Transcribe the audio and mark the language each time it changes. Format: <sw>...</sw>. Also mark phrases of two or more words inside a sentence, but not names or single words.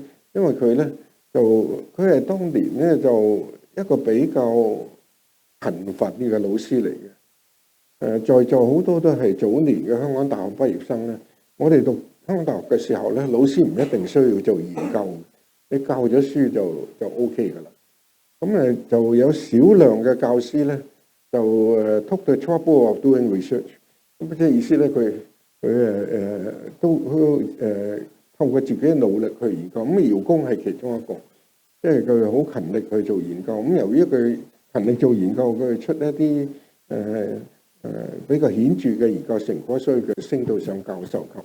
<yue>因為佢咧就佢係當年咧就一個比較貧乏啲嘅老師嚟嘅。在座好多都係早年嘅香港大學畢業生咧。我哋讀香港大學嘅時候咧，老師唔一定需要做研究，你教咗書就 OK 噶啦。咁就有少量嘅教師咧就</yue> <en>took the trouble of doing research。</en> <yue>咁即係意思咧，佢都透過自己嘅努力去研究。咁饒公係其中一個，即係佢好勤力去做研究。咁由於佢勤力做研究，佢出一啲比較顯著嘅研究成果，所以佢升到上教授級。</yue>